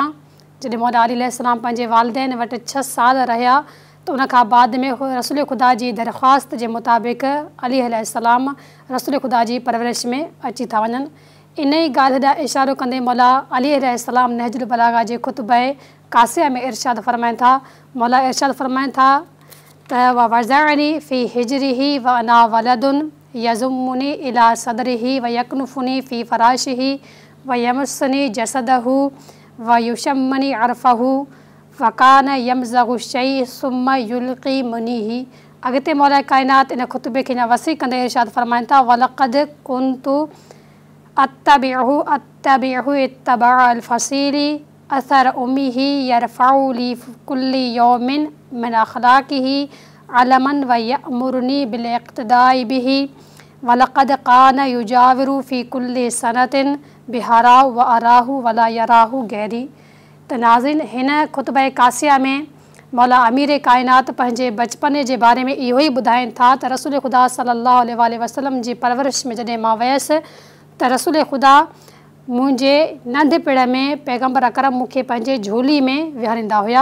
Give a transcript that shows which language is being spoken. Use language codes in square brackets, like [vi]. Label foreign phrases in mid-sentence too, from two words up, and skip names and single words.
[sd] जॾहिं मौला अली अलैहिस्सलाम पंहिंजे वालिदैन वटि 6 साल रहिया त उन खां बाद में रसूल ख़ुदा जी दरख़्वास्त जे मुताबिक़ अली अलैहिस्सलाम रसूल ख़ुदा जी परवरिश में अची था वञनि। इन ई ॻाल्हि ॾांहुं इशारो कंदे मौला अली अलैहिस्सलाम नहजुल बलागा जे खुतबे कासिया में इरशाद फरमाइनि था, मौला इरशाद फरमाइनि था त [ar] وضعني في حجره وأنا ولد يضمني إلى صدره ويكنفني في فراشه ويمسني جسده ويشمني عرفه فكان يمضغ الشيء ثم يلقمنيه. [sd] अॻिते मौला काइनात इन खुतबे खे वसी कंदे इरशाद फरमाइनि था [ar] ولقد كنت أتبعه اتباع الفصيل أثر أمه يرفع لي كل يوم من أخلاقه علما ويأمرني بالاقتداء به ولقد كان يجاور في كل سنة بحراء وأراه ولا يراه غيري. [sd] त नाज़रीन हिन खुतबे कासिया में मौला अमीर काइनात पंहिंजे बचपने जे बारे में इहो ई ॿुधाइनि था त रसूल ख़ुदा [ar] صلى الله عليه وسلم [sd] जी परवरिश में जॾहिं मां वयसि त रसूल ख़ुदा मुंहिंजे नंढपिण में पैगम्बर अकरम मूंखे पंहिंजे झोली में विहारींदा हुया।